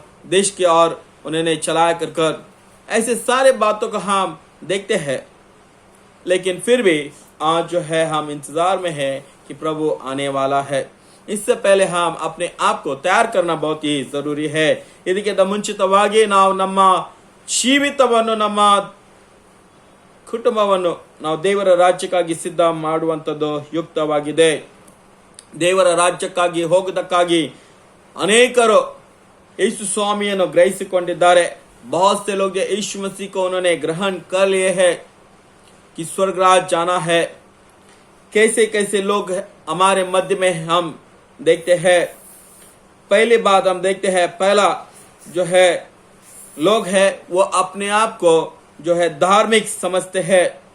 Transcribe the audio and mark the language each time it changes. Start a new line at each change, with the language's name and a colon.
Hindi: देश की ओर उन्होंने चलाया कर ऐसे सारे बातों को हम देखते हैं। लेकिन फिर भी आज जो है हम इंतजार में है कि प्रभु आने वाला है। इससे पहले हम अपने आप को तैयार करना बहुत ही जरूरी है।
Kannada: ಇದಕ್ಕಿಂತ ಮುಂಚಿತವಾಗಿ ನಾವು ನಮ್ಮ ಜೀವಿತವನ್ನು ನಮ್ಮ ಕುಟುಂಬವನ್ನು ನಾವು ದೇವರ ರಾಜ್ಯಕ್ಕಾಗಿ ಸಿದ್ಧ ಮಾಡುವಂಥದ್ದು ಯುಕ್ತವಾಗಿದೆ। ದೇವರ ರಾಜ್ಯಕ್ಕಾಗಿ ಹೋಗುವುದಕ್ಕಾಗಿ ಅನೇಕರು यीशु स्वामिಯನ್ನು ग्रहिಸಿಕೊಂಡಿದ್ದಾರೆ।
Hindi: बहुत से लोग यीशु मसीह को उन्होंने ग्रहण कर लिए है कि स्वर्ग राज जाना है। कैसे कैसे लोग हमारे मध्य में हम देखते हैं। पहली बात हम देखते हैं, पहला जो है लोग है वो अपने आप को जो है धार्मिक समझते हैं।